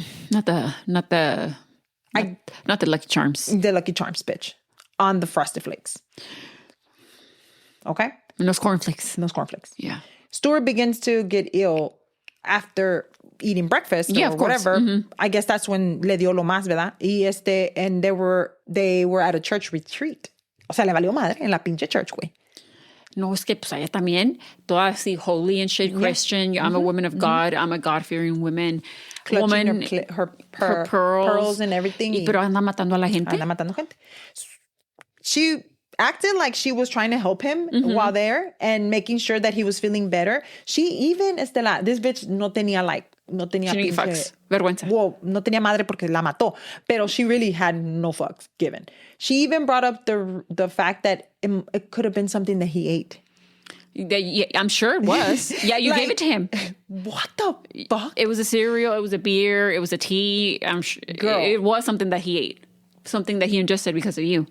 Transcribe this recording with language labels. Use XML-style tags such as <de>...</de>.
<en>Not the Lucky Charms. The Lucky Charms, bitch. On the Frosted Flakes. Okay? And those cornflakes. Yeah. Stuart begins to get ill after eating breakfast or whatever. Mm-hmm. I guess that's when</en> <es>le dio lo más, ¿verdad?</es> <en>And they were at a church retreat.</en> <es>O sea, le valió madre en la pinche church, güey. No, es que pues allá también, toda así holy and shit Christian.</es> <en>Yeah. I'm a woman of God. I'm a God-fearing woman. Clutching her pearls and everything.</en> <es>Pero anda matando a la gente.</es> <en>She acted like she was trying to help him while there and making sure that he was feeling better. She even, this bitch</en> <es>no tenía</es> <en>fucks.</en> <es>Vergüenza. Well, no tenía madre porque la mató.</es> <en>Pero she really had no fucks given. She even brought up the fact that it could have been something that he ate. Yeah, I'm sure it was. Yeah, you gave it to him. What the fuck? It was a cereal. It was a beer. It was a tea. I'm sure it was something that he ate. Something that he ingested because of you.</en>